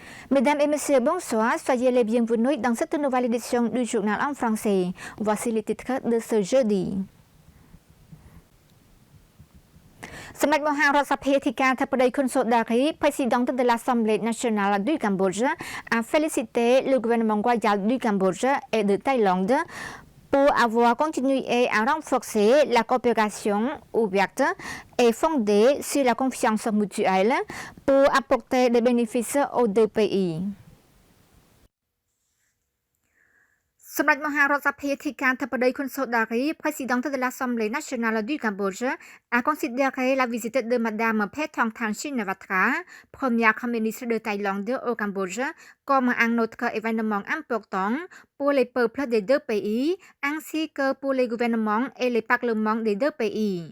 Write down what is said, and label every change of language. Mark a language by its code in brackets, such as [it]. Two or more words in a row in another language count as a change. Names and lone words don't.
[fr] Mesdames et messieurs, bonsoir. Soyez les bienvenus dans cette nouvelle édition du journal en français. Voici les titres de ce jeudi. សម្ដេចមហារដ្ឋសភាធិការធិបតី Khun Sodari, présidente de l'Assemblée nationale du Cambodge, a félicité le gouvernement royal du Cambodge et de Thaïlande pour avoir continué à renforcer la coopération ouverte et fondée sur la confiance mutuelle pour apporter des bénéfices aux deux pays. សម្ដេចមហារដ្ឋសភាធិការធិបតី Khun Sodari, présidente de l'Assemblée nationale du Cambodge, a considéré la visite de Madame Paetongtarn Shinawatra, première ministre de Thaïlande au Cambodge, comme un autre événement important pour les peuples des deux pays, ainsi que pour les gouvernements et les parlements des deux pays.